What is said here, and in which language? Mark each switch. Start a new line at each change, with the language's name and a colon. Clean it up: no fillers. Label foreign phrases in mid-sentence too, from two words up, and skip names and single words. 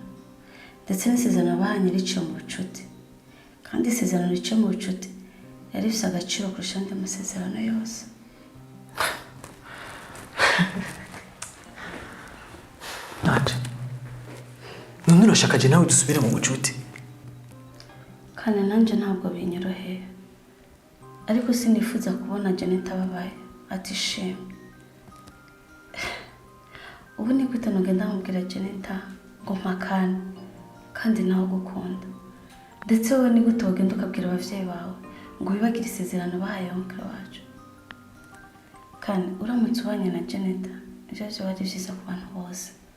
Rundi: Ndetse n'isezerano bahanye riciye mu bucuti. Kandi isezerano riciye mu bucuti yari ifite agaciro kurusha andi masezerano yose. Nanje none urashaka je nawe dusubire mu bucuti? Kandi nanje ntabwo binyoroheye. Ariko sinifuza kubona Jenita babaye atishimye. Ubu ubu ni gute nugenda nkubwira Jenita ngo mpakane kandi nawe gukunda ndetse wowe ni gute wagenda ukabwira abavyeyi bawe ngo wibagire isezerano bahaye onkle wacu kandi uramutse ubanye na Jenita ivyo wari vyiza ku bantu bose